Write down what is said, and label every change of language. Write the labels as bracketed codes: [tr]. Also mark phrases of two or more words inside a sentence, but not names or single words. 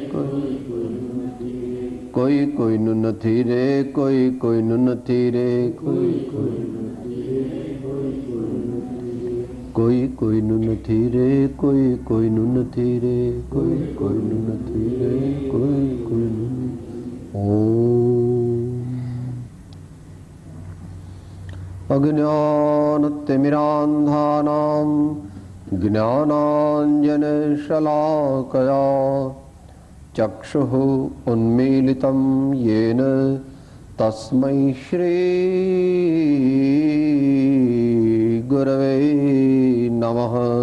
[gu] કોઈ કોઈ નું નથી રે, કોઈ કોઈ નું નથી રે, કોઈ કોઈ નું નથી રે, કોઈ કોઈ નું નથી રે, કોઈ કોઈ નું નથી રે, કોઈ કોઈ નું। [sa] ओम अज्ञानतिमिरान्धानां ज्ञानाञ्जनशलाकया चक्षुः उन्मीलितं येन तस्मै श्री गुरवे नमः।